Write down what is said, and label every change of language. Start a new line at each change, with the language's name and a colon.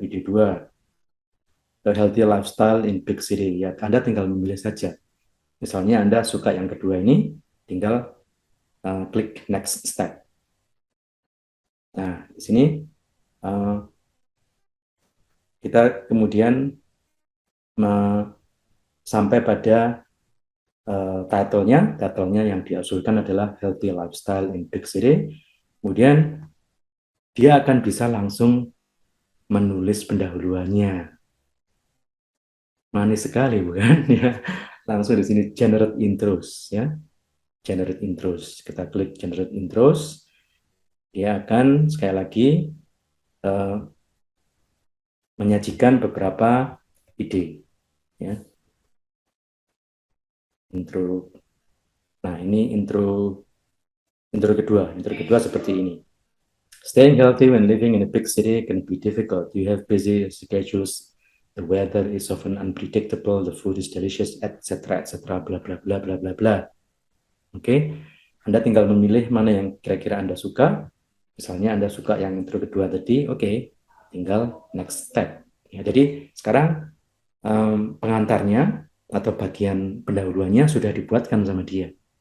Indonesian: Ide dua,
English: a healthy lifestyle in big city.
Indonesian: Ya, Anda tinggal memilih saja. Misalnya Anda suka yang kedua ini, tinggal klik next step. Nah, di sini kita kemudian sampai pada title-nya yang diusulkan adalah
English: healthy lifestyle in big city.
Indonesian: Kemudian dia akan bisa langsung menulis pendahuluannya. Manis sekali bukan? Ya, langsung di sini generate intros ya. Generate intros. Kita klik generate intros. Dia akan sekali lagi uh, menyajikan beberapa ide ya. Intro. Nah, ini intro kedua. Intro kedua seperti ini.
English: Staying healthy when living in a big city can be difficult. You have busy schedules. The weather is often unpredictable. The food is delicious, etc., etc. Bla bla bla bla bla bla.
Indonesian: Oke, Anda tinggal memilih mana yang kira-kira Anda suka. Misalnya Anda suka yang intro kedua tadi, oke, tinggal next step. Ya, jadi sekarang pengantarnya atau bagian pendahuluannya sudah dibuatkan sama dia.